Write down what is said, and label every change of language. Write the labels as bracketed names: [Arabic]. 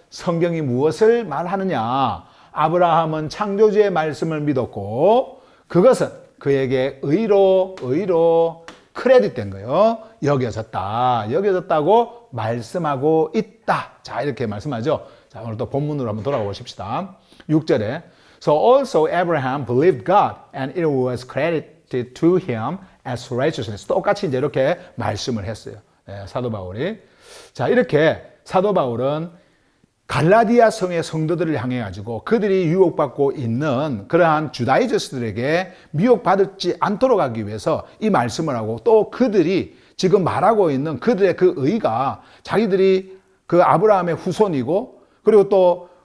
[Korean] 성경이 무엇을 말하느냐? 아브라함은 창조주의 말씀을 믿었고 그것은 그에게 의로 크레딧된 거예요. 여겨졌다고 말씀하고 있다. 자, 이렇게 말씀하죠. 자, 오늘 또 본문으로 한번 돌아가 보십시다. 6절에 [English] So also Abraham believed God and it was credited to him as righteousness. [Korean] 똑같이 이제 이렇게 말씀을 했어요. 사도 바울이. 자, 이렇게 사도 바울은 갈라디아 성의 성도들을 향해 가지고 그들이 유혹받고 있는 그러한 주다이저스들에게 미혹받지 않도록 하기 위해서 이 말씀을 하고 또 그들이 지금 말하고 있는 그들의 그 의가 자기들이 그 아브라함의 후손이고 그리고 또